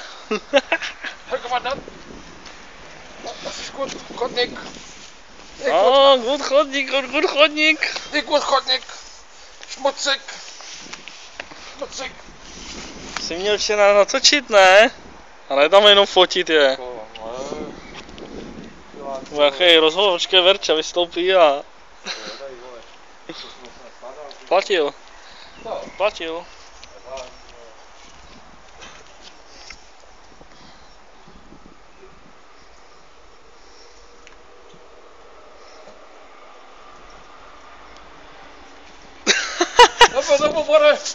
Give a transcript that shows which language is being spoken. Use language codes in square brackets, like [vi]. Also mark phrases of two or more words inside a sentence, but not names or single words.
[de] Herr Kommandant, das ist gut, Kotnik. Gut chodník, gut chodník. Nicht gut, Kotnik. Schmutzig. Schmutzig. [cs] Jsi měl včera natočit, ne? Ale tam jenom fotit je. Jaký rozhovor, počkej, Verča vystoupí a... Platil. Platil. Dopo, more.